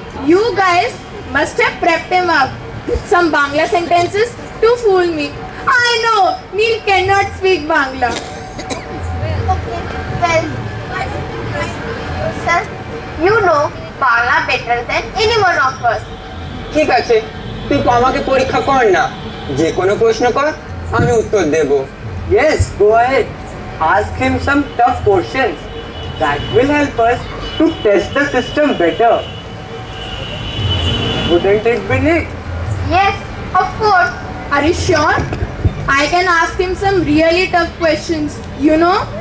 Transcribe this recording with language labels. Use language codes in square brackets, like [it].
[en] You guys must have prepped him up with some Bangla sentences to fool me. I know Neil cannot speak Bangla. Okay, well, sir, you know Bangla better than anyone of us. [bn] ঠিক আছে, তুই আমাকে পরীক্ষা কর না, যে কোনো প্রশ্ন কর, আমি উত্তর দেব। [en] Yes, go ahead. Ask him some tough questions. That will help us to test the system better. Wouldn't it be, Nick? Yes, of course. Are you sure? I can ask him some really tough questions, you know?